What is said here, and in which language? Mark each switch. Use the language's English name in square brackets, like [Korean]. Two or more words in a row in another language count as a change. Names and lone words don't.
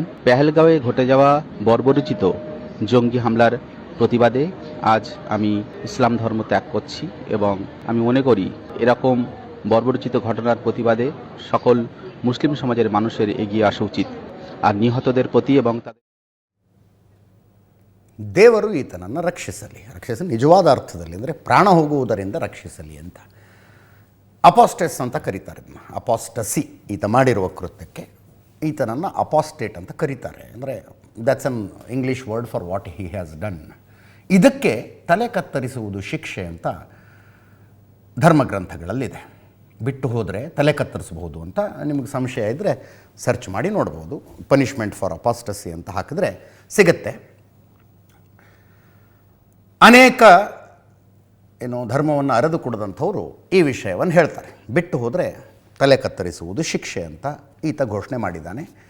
[Bangla] পেহেলগাঁওয়ে ঘটে যাওয়া বর্বরোচিত জঙ্গি হামলার প্রতিবাদে আজ আমি ইসলাম ধর্ম ত্যাগ করছি এবং আমি মনে করি এরকম বর্বরোচিত ঘটনার প্রতিবাদে সকল মুসলিম সমাজের মানুষের এগিয়ে আসা উচিত। আর নিহতদের প্রতি এবং তাদের [Kannada] ದೇವರು ಈತನನ್ನು ರಕ್ಷಿಸಲಿ ನಿಜವಾದ ಅರ್ಥದಲ್ಲಿ, ಅಂದರೆ ಪ್ರಾಣ ಹೋಗುವುದರಿಂದ ರಕ್ಷಿಸಲಿ ಅಂತ ಅಪಾಸ್ಟೆಸ್ ಅಂತ ಕರೀತಾರೆ ಇದನ್ನ। ಅಪಾಸ್ಟಸಿ, ಈತ ಮಾಡಿರುವ ಕೃತ್ಯಕ್ಕೆ ಈತನನ್ನು ಅಪಾಸ್ಟೇಟ್ ಅಂತ ಕರೀತಾರೆ। [English] ಅಂದರೆ that's an English word for what he has done. [Kannada] ಇದಕ್ಕೆ ತಲೆ ಕತ್ತರಿಸುವುದು ಶಿಕ್ಷೆ ಅಂತ ಧರ್ಮಗ್ರಂಥಗಳಲ್ಲಿದೆ। ಬಿಟ್ಟು ಹೋದರೆ ತಲೆ ಕತ್ತರಿಸಬಹುದು ಅಂತ ನಿಮಗೆ ಸಂಶಯ ಇದ್ದರೆ ಸರ್ಚ್ ಮಾಡಿ ನೋಡ್ಬೋದು। [English] punishment for apostasy [Kannada] ಅಂತ ಹಾಕಿದ್ರೆ ಸಿಗುತ್ತೆ। ಅನೇಕ ಧರ್ಮವನ್ನು ಅರೆದು ಕೊಡದಂಥವರು ಈ ವಿಷಯವನ್ನು ಹೇಳ್ತಾರೆ, ಬಿಟ್ಟು ಹೋದರೆ ತಲೆ ಕತ್ತರಿಸುವುದು ಶಿಕ್ಷೆ ಅಂತ ಈತ ಘೋಷಣೆ ಮಾಡಿದ್ದಾನೆ।